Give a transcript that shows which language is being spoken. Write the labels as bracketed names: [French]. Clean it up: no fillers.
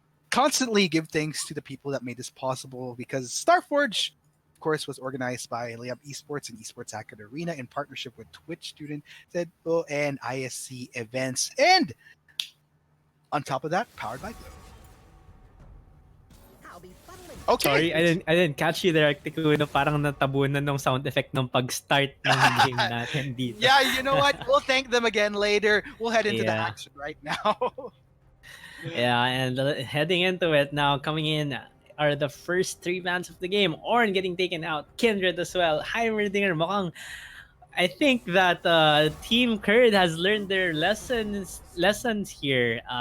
[English] constantly give thanks to the people that made this possible, because Starforge, of course, was organized by Liyab Esports and Esports Hackett Arena in partnership with Twitch Student Zedbo and ISC Events. And on top of that, powered by Glow. Okay. Sorry, I didn't catch you there, Arctic Uno. [Filipino] Parang natabunan ng sound effect ng pag-start ng game natin dito. [English] Yeah, you know what? We'll thank them again later. We'll head into the Yeah. action right now. Yeah, and heading into it now, coming in are the first three bans of the game. Ornn getting taken out, Kindred as well, Heimerdinger. Mukhang I think that Team Kurd has learned their lessons here.